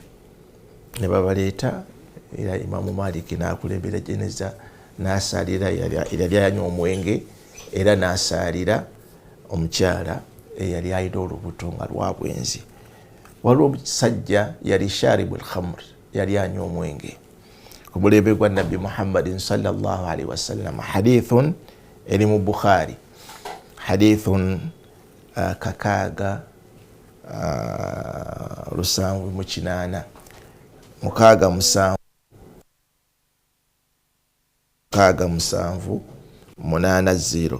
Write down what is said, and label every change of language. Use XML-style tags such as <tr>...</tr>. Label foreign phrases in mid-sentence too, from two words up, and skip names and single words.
<lg>Ne babaleeta, era Imaamu Malik n'akulembera jeneza n'asaalira eyali anywa omwenge, era n'asaalira omukyala eyali alina olubuto nga lwa bwenzi. Waliwo omusajja yali</lg> <ar>شارب الخمر,</ar> <lg>yali anywa omwenge. Ku mulembe gwa Nabbi Muhammadin</lg> <ar>صلى الله عليه وسلم,</ar> <lg>hadithun eri mu Bukhari, hadithun kakaaga 798 670.</lg>